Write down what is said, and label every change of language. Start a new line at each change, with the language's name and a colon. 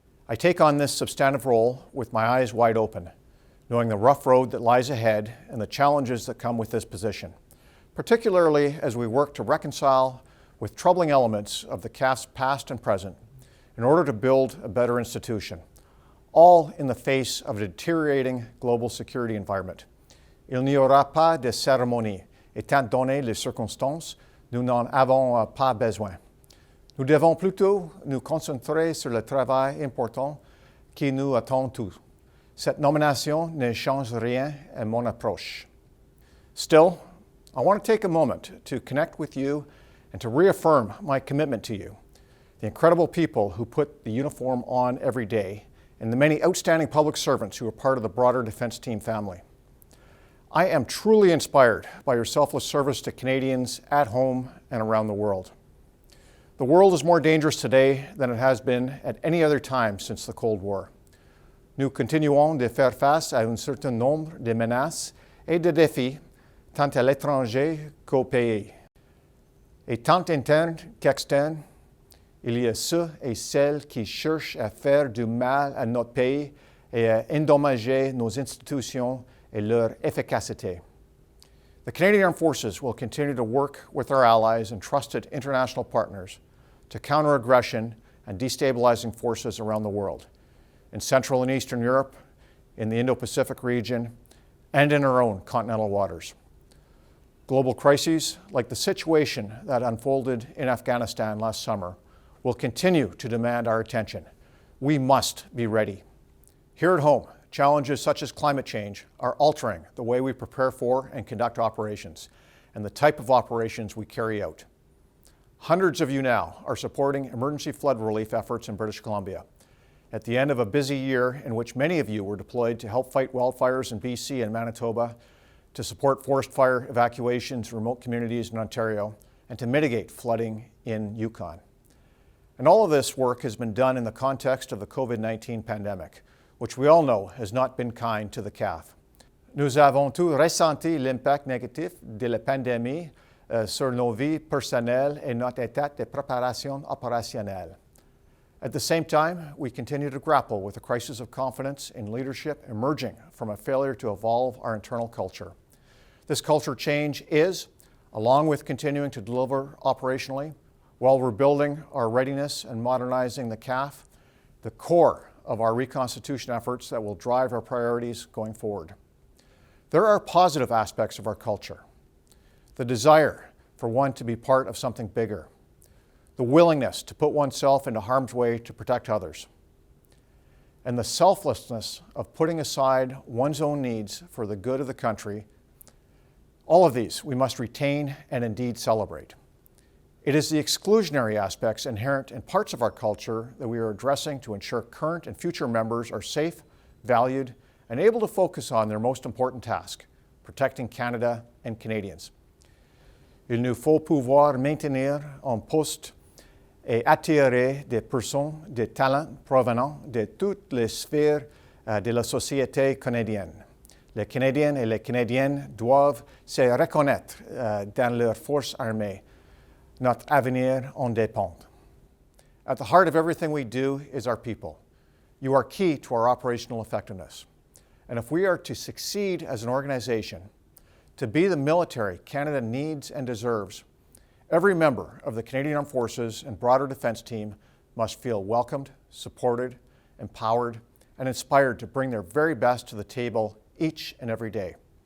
English: I take on this substantive role with my eyes wide open, knowing the rough road that lies ahead and the challenges that come with this position, particularly as we work to reconcile with troubling elements of the CAF's past and present in order to build a better institution, all in the face of a deteriorating global security environment.
French: Il n'y aura pas de cérémonie. Étant donné les circonstances, nous n'en avons pas besoin. Nous devons plutôt nous concentrer sur le travail important qui nous attend tous. Cette nomination ne change rien à mon approche.
English: Still, I want to take a moment to connect with you and to reaffirm my commitment to you, the incredible people who put the uniform on every day, and the many outstanding public servants who are part of the broader defence team family. I am truly inspired by your selfless service to Canadians at home and around the world. The world is more dangerous today than it has been at any other time since the Cold War.
French: Nous continuons de faire face à un certain nombre de menaces et de défis, tant à l'étranger qu'au pays. Et tant internes qu'externes, il y a ceux et celles qui cherchent à faire du mal à notre pays et à endommager nos institutions et leur efficacité.
English: The Canadian Armed Forces will continue to work with our allies and trusted international partners to counter aggression and destabilizing forces around the world, in Central and Eastern Europe, in the Indo-Pacific region, and in our own continental waters. Global crises, like the situation that unfolded in Afghanistan last summer, will continue to demand our attention. We must be ready. Here at home, challenges such as climate change are altering the way we prepare for and conduct operations, and the type of operations we carry out. Hundreds of you now are supporting emergency flood relief efforts in British Columbia. At the end of a busy year in which many of you were deployed to help fight wildfires in BC and Manitoba, to support forest fire evacuations in remote communities in Ontario, and to mitigate flooding in Yukon. And all of this work has been done in the context of the COVID-19 pandemic, which we all know has not been kind to the CAF.
French: Nous avons tous ressenti l'impact négatif de la pandémie sur nos vies personnelles et notre état de préparation opérationnelle.
English: At the same time, we continue to grapple with a crisis of confidence in leadership emerging from a failure to evolve our internal culture. This culture change is, along with continuing to deliver operationally, while rebuilding our readiness and modernizing the CAF, the core of our reconstitution efforts that will drive our priorities going forward. There are positive aspects of our culture. The desire for one to be part of something bigger. The willingness to put oneself into harm's way to protect others. And the selflessness of putting aside one's own needs for the good of the country. All of these we must retain and indeed celebrate. It is the exclusionary aspects inherent in parts of our culture that we are addressing to ensure current and future members are safe, valued, and able to focus on their most important task, protecting Canada and Canadians.
French: Il nous faut pouvoir maintenir en poste et attirer des personnes de talent provenant de toutes les sphères de la société canadienne. Les Canadiens et les Canadiennes doivent se reconnaître dans leurs forces armées. Notre avenir en dépend.
English: At the heart of everything we do is our people. You are key to our operational effectiveness. And if we are to succeed as an organization, to be the military Canada needs and deserves, every member of the Canadian Armed Forces and broader defence team must feel welcomed, supported, empowered, and inspired to bring their very best to the table each and every day.